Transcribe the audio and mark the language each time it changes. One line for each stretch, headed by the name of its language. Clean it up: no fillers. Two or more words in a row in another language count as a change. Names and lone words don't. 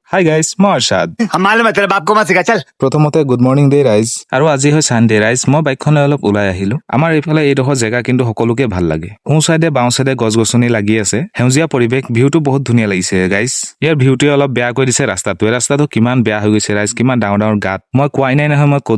English: hi guys
Assamese: মই অৰ্ষাদ
Hindi: हम मालूम है तेरे बाप को मत सिखा चल।
Assamese: প্ৰথমতে
English: good morning
Assamese: দে ৰাইজ আৰু আজি হয় চানডে ৰাইজ মই বাইকখনে অলপ ওলাই আহিলো আমাৰ এইফালে এইডোখৰ জেগা কিন্তু সকলোকে ভাল লাগে সোঁ চাইডে বাওঁ চাইডে গছ গছনি লাগি আছে সেউজীয়া পৰিৱেশ ভিউটো বহুত ধুনীয়া লাগিছে গাইজ ইয়াৰ ভিউটোৱে অলপ বেয়া কৰি দিছে ৰাস্তাটো কিমান বেয়া হৈ গৈছে ৰাইজ কিমান ডাঙৰ ডাঙৰ গাত মই কোৱাই নাই নহয় মই ক'ত